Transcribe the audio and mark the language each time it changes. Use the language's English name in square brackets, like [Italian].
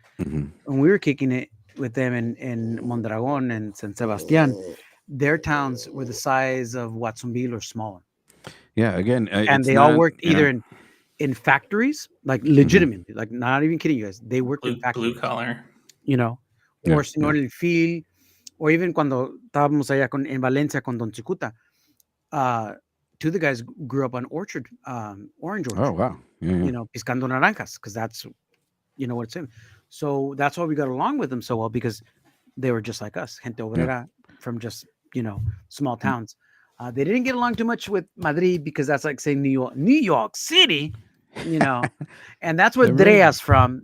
[English] When we were kicking it with them in Mondragon and San Sebastian, their towns were the size of Watsonville or smaller. Yeah, again, and they all worked either in factories, like legitimately, like not even kidding you guys. They worked in factories, blue collar, [Spanish] or Señor El Fil, [English] or even [Spanish] cuando estábamos allá en Valencia con Don Chicuta. [English] Two of the guys grew up on orange orchard. Oh wow! Yeah. [Spanish] Piscando naranjas, [English] because that's what it's in. So that's why we got along with them so well, because they were just like us, [Spanish] gente obrera [English] from just small towns. They didn't get along too much with Madrid, because that's like saying New York City, and that's where Drea's from.